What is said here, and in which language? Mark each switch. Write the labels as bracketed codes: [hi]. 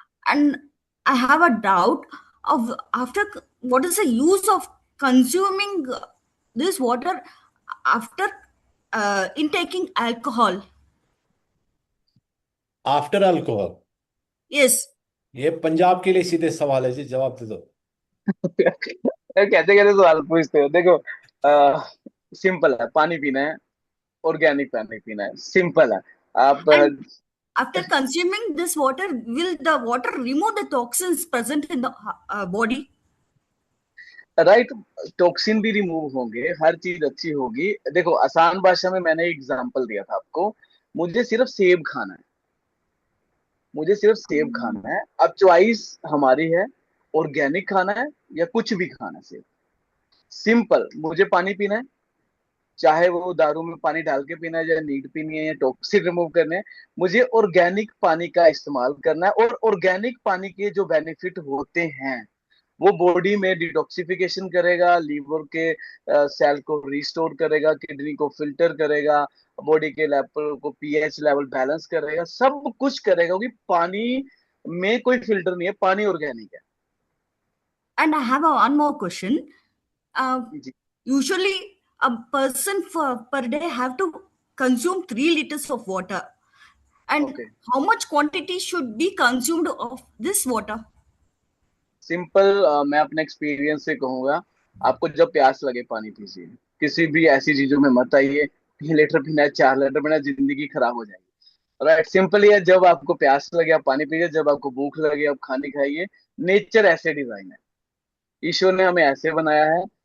[en] and I have a doubt of what is the use of consuming this water after intaking alcohol? After alcohol, Yes. [hi] ये पंजाब के लिए सीधे सवाल है जी, जवाब दे दो। कैसे कैसे सवाल पूछते हो। देखो सिंपल है, पानी पीना है, ऑर्गेनिक पानी पीना है, सिंपल है। आप [en] And after consuming this water, will the water remove the toxins present in the body? [hi] Right, toxin भी रिमूव होंगे, हर चीज अच्छी होगी। देखो आसान भाषा में मैंने एग्जांपल दिया था आपको, मुझे सिर्फ सेब खाना है, मुझे सिर्फ सेब खाना है। अब चॉइस हमारी है, ऑर्गेनिक खाना है या कुछ भी खाना है। सेब सिंपल, मुझे पानी पीना है, चाहे वो दारू में पानी डाल के पीना है, या नीट पीनी है, या टॉक्सिन रिमूव करने हैं, मुझे ऑर्गेनिक पानी का इस्तेमाल करना है। और ऑर्गेनिक पानी के जो बेनिफिट होते हैं, वो बॉडी में डिटॉक्सिफिकेशन करेगा, लीवर के सेल को रिस्टोर करेगा, किडनी को फिल्टर करेगा, बॉडी के लेवल को पीएच लेवल बैलेंस करेगा, सब कुछ करेगा, क्योंकि पानी में कोई फिल्टर नहीं है, पानी ऑर्गेनिक है। [en] And I have one more question. [hi] Ji. [en] Usually, a person per day have to consume 3 liters of water. And okay, how much quantity should be consumed of this water? [hi] Simple, मैं अपने experience से कहूंगा, आपको जब प्यास लगे पानी पीजिए, किसी भी ऐसी चीजों में मत आइए। 3 लीटर पीना है, 4 लीटर पीना है, जिंदगी खराब हो जाएगी। राइट, सिंपल ही है, जब आपको प्यास लगे आप पानी पीजिए, जब आपको भूख लगे आप खाने खाइए। नेचर ऐसे डिजाइन है, ईश्वर ने हमें ऐसे बनाया है।